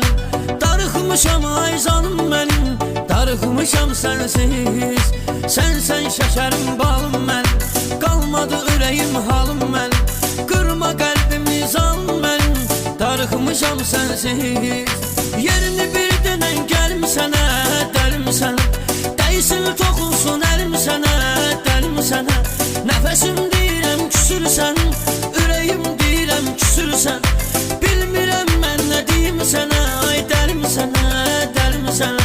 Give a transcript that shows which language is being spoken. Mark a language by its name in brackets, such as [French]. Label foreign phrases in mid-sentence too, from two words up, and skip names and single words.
[Azerbaijani] Darıxmışam ay canım benim, darıxmışam sensiz. [Turkish] Sen şekerim balım ben, kalmadı ürəyim halım ben. Kırma kalbimi canım benim, [Azerbaijani] darıxmışam sensiz. Yerini bir denen gəlim sənə, dəlim sənə. Dəysin toxunsun əlim sənə, dəlim sənə. Nəfəsim deyirəm küsürsən, ürəyim deyirəm küsürsən. Bilmirəm mən nə deyim sənə, ay dəlim sənə, dəlim sənə.